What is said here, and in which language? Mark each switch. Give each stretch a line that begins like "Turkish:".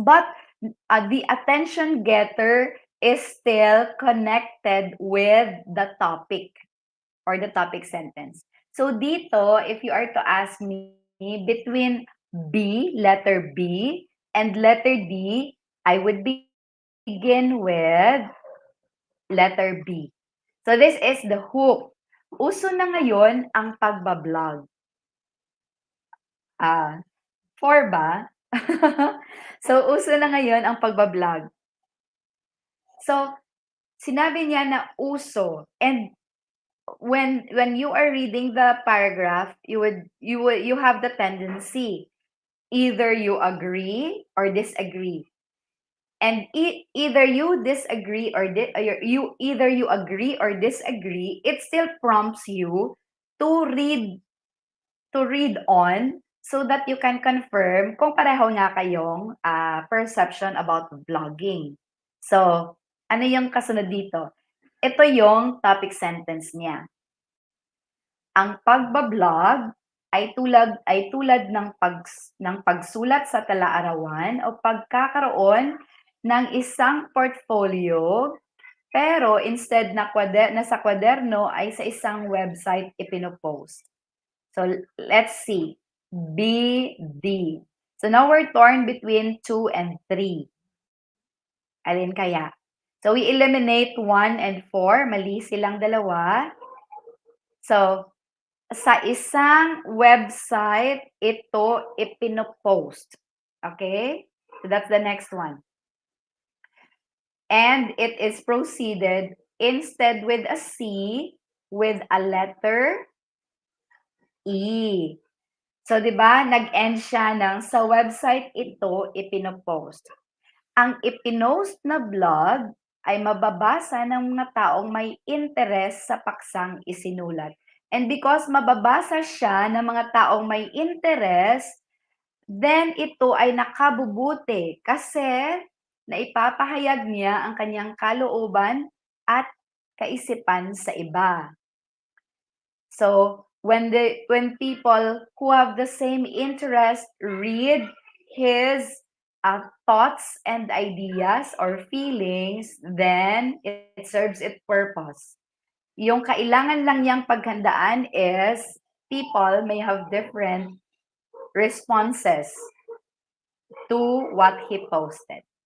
English: But the attention getter is still connected with the topic or the topic sentence. So dito, if you are to ask me between B, letter B, and letter D, I would begin with letter B. So this is the hook.
Filipino: Uso na ngayon ang pagbablog. 4 ba? So, uso na ngayon ang pagbablog. So, sinabi niya na uso.
English: And when you are reading the paragraph, you have the tendency either you agree or disagree. And either you disagree or either you agree or disagree, it still prompts you to read on so that you can confirm
Filipino: kung pareho nga kayong
English: perception about vlogging.
Filipino: So, ano yung kasunod dito? Ito yung topic sentence niya. Ang pagbablog ay tulad ng pagsulat sa tala-arawan o pagkakaroon ng isang portfolio, pero instead na sa kwaderno ay sa isang website ipinopost.
English: So let's see. B, D. So now we're torn between 2 and 3.
Filipino: Alin kaya? So we eliminate 1 and 4. Mali silang dalawa. So sa isang website ito ipinopost.
English: Okay? So that's the next one. And it is proceeded instead with a C with a letter E.
Filipino: So, di ba, nag-end siya ng sa website ito ipinopost. Ang ipinost na blog ay mababasa ng mga taong may interest sa paksang isinulat. And because mababasa siya ng mga taong may interest, then ito ay nakabubuti kasi naipapahayag niya ang kanyang kalooban at kaisipan sa iba.
English: So, when people who have the same interest read his thoughts and ideas or feelings, then it serves its purpose.
Filipino: Yung kailangan lang niyang paghandaan
English: is people may have different responses to what he posted.